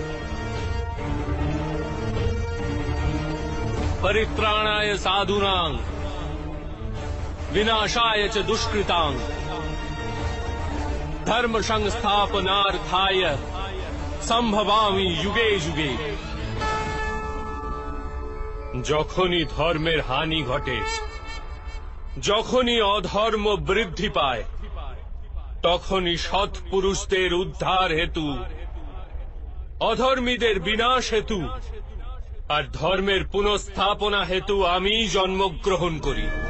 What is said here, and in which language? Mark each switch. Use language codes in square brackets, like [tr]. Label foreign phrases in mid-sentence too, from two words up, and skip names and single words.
[sa] परित्राणाय साधूनां विनाशाय च दुष्कृतां धर्म संस्थापनार्थाय সম্ভবামি যুগে যুগে। [bn] যখনই ধর্মের হানি ঘটে, যখনই অধর্ম বৃদ্ধি পায়, তখনই সৎপুরুষদের উদ্ধার হেতু, অধর্মীদের বিনাশ হেতু আর ধর্মের পুনঃস্থাপনা হেতু আমি জন্মগ্রহণ করি।